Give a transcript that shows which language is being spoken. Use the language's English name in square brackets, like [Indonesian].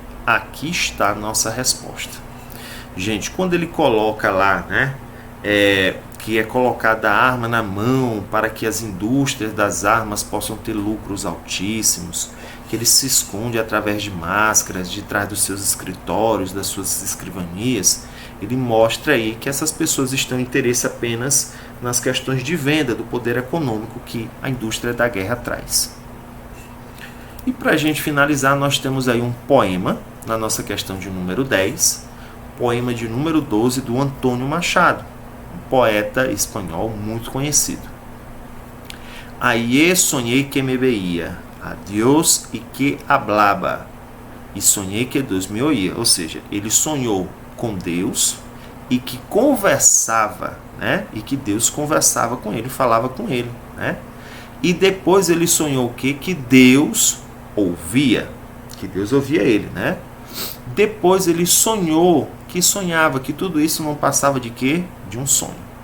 [Portuguese] Aqui está a nossa resposta. Gente, quando ele coloca lá, né, que é colocada a arma na mão para que as indústrias das armas possam ter lucros altíssimos, que ele se esconde através de máscaras, de trás dos seus escritórios, das suas escrivanias, ele mostra aí que essas pessoas estão em interesse apenas nas questões de venda, do poder econômico que a indústria da guerra traz. E para a gente finalizar, nós temos aí um poema, na nossa questão de número 10, poema de número 12 do Antônio Machado, um poeta espanhol muito conhecido. [Spanish] Ayer soñé que me veía a Dios y que hablaba, [Portuguese] e sonhei que Deus me oía. Ou seja, ele sonhou com Deus e que conversava, né? E que Deus conversava com ele, falava com ele, né? E depois ele sonhou o quê? Que Deus ouvia, que Deus ouvia ele, né? Depois ele sonhou que sonhava, que tudo isso não passava de quê? De um sonho.